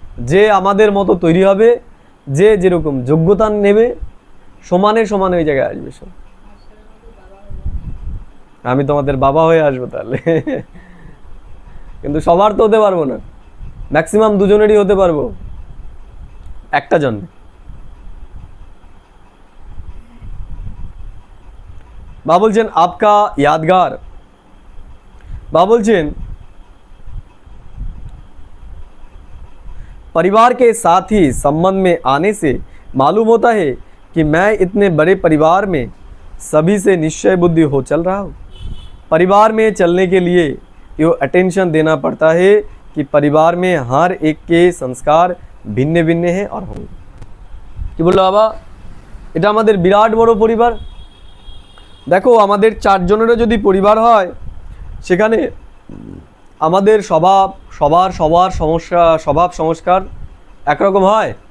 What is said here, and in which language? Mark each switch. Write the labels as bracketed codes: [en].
[bn] যে আমাদের মতো তৈরি হবে, যে যেরকম যোগ্যতা নেবে, সমানে সমানে ওই জায়গায় আসবে সব। আমি তোমাদের বাবা হয়ে আসবো তাহলে। কিন্তু সবার তো হতে পারবো না, ম্যাক্সিমাম দুজনেরই হতে পারবো একটা জন্মে। বা বলছেন [hi] আপকা यादगार, বা বলছেন परिवार के साथ ही संबंध में आने से मालूम होता है कि मैं इतने बड़े परिवार में सभी से निश्चय बुद्धि हो चल रहा हूँ। परिवार में चलने के लिए ये अटेंशन देना पड़ता है कि परिवार में हर एक के संस्कार भिन्न भिन्न हैं और होंगे। कि बोलो बाबा [bn] এটা আমাদের বিরাট বড় পরিবার। দেখো আমাদের চারজনেরও যদি পরিবার হয় সেখানে আমাদের সবার সমস্যা স্বভাব সংস্কার একরকম হয়?